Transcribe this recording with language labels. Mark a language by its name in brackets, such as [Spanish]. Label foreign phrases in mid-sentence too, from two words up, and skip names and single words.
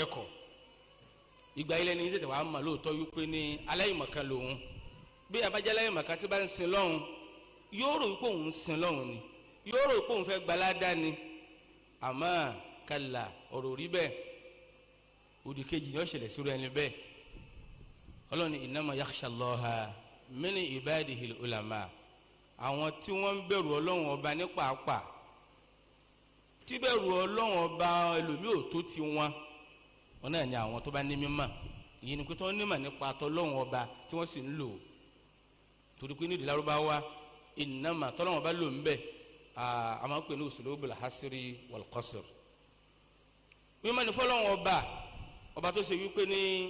[Yoruba] kẹ́kọ̀ọ́ ìgbà ilẹ̀ ní tètè wàá mà lóòótọ́ wípé ní aláìmọ̀kan lòun bí abájá aláìmọ̀kan tí bá ń sin lọ́hùn yóò rò wípé òun ń sin lọ́hùn ni yóò rò wípé òun fẹ́ gbaládá ni àmọ́ kàlà ọ̀rọ̀ rí bẹ́ẹ̀ òdì kejì ni ó ṣẹlẹ̀ sí ẹni bẹ́ẹ̀ Ọlọ́run ní [Arabic] إنما يخشى الله من عباده العلماء [Yoruba] àwọn tí wọ́n ń bẹ̀rù Ọlọ́run ọba ní pàápàá tí bẹ̀rù Ọlọ́run ọba ẹlòmíì ò tó ti wọn náà ni àwọn tó bá ní mímọ̀ èyí ni pé tó ní mọ̀ nípa tọ́lọ́run ọba tí wọ́n sì ń lò torí pé nídìí Lárúbáwá innama tọ́lọ́run ọba lò ń bẹ̀ a máa ń pè ní [Arabic] أسلوب الحصر والقصر [Yoruba] mímọ̀ ní fọ́lọ́run ọba tó ṣe wípé ní